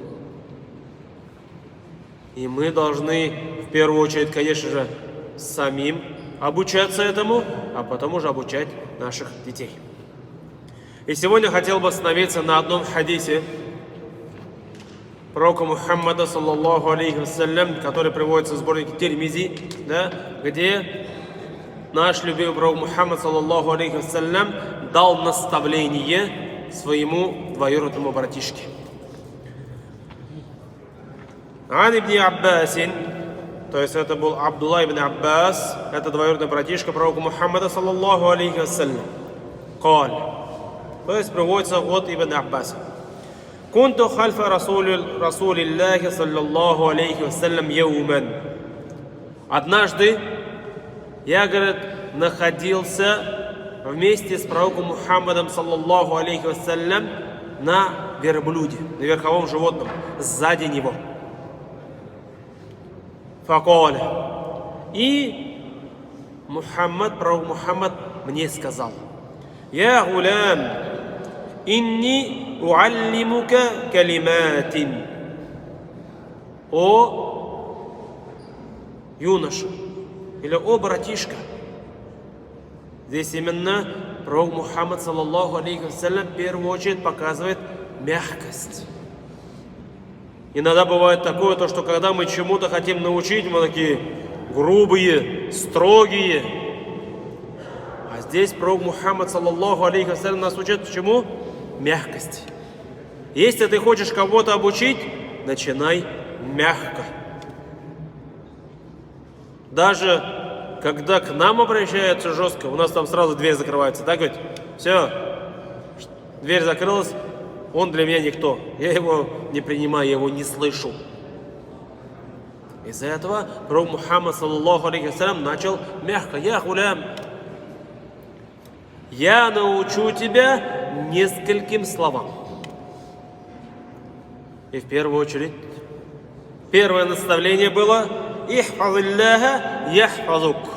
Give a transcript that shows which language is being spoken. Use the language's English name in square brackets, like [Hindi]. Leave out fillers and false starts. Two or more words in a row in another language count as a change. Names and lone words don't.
[Russian] И мы должны, в первую очередь, конечно же, самим обучаться этому, а потом уже обучать наших детей. И сегодня хотел бы остановиться на одном хадисе пророка Мухаммада, [Arabic] صلى الله عليه وسلم, [Russian] который приводится в сборнике Тирмизи, где наш любимый пророк Мухаммад, [Arabic] صلى الله عليه وسلم, [Russian] дал наставление своему двоюродному братишке. [Arabic] عن ابن عباس, [Russian] то есть это был Абдулла ибн Аббас, это двоюродный братишка пророка Мухаммада, [Arabic] صلى الله عليه وسلم, [Russian] каль, то есть приводится от ибн Аббаса. [Arabic] كنت خلف رسول الله صلى الله عليه وسلم يوما. [Russian] Однажды я, говорит, находился вместе с пророком Мухаммадом, [Arabic] صلى الله عليه وسلم, [Russian] на верблюде, на верховом животном, сзади него. Факаля. И пророк Мухаммад мне сказал: [Arabic] «يا غلام إني أعلمك كلمات». [Russian] О юноша, или о братишка. Здесь именно пророк Мухаммад, [Arabic] صلى الله عليه وسلم, [Russian] в первую очередь показывает мягкость. Иногда бывает такое, то, что когда мы чему-то хотим научить, мы такие грубые, строгие. А здесь пророк Мухаммад, [Arabic] صلى الله عليه وسلم, [Russian] нас учит чему? Мягкости. Если ты хочешь кого-то обучить, начинай мягко. Даже когда к нам обращаются жестко, у нас там сразу дверь закрывается, так ведь? Все, дверь закрылась, он для меня никто. Я его не принимаю, я его не слышу. Из-за этого пророк Мухаммад, [Arabic] صلى الله عليه وسلم, [Russian] начал мягко. [Arabic] يا غلام, [Russian] я научу тебя нескольким словам. И в первую очередь, первое наставление было [Arabic] «احفظ الله يحفظك».